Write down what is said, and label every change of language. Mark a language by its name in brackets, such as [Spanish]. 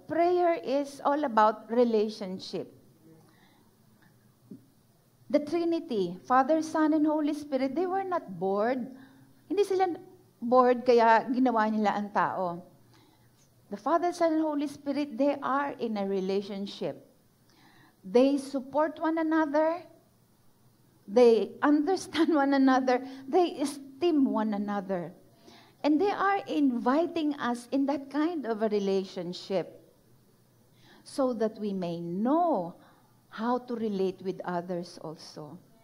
[English] Prayer is all about relationship. The Trinity, Father, Son, and Holy Spirit, they were not bored. [Filipino] Hindi sila bored kaya ginawa nila ang tao. [English] The Father, Son, and Holy Spirit, they are in a relationship. They support one another. They understand one another. They esteem one another. And they are inviting us in that kind of a relationship so that we may know how to relate with others also.